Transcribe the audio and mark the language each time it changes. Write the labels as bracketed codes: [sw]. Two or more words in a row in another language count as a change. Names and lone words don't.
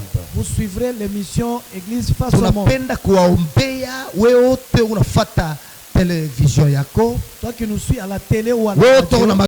[fr] vous suivrez l'émission Église face au monde. [sw] Tunapenda kuwaombea wewe wote unafuata television yako. [fr] Toi qui nous suis à la télé ou à la [sw] Wewe [fr] radio, [sw] wote una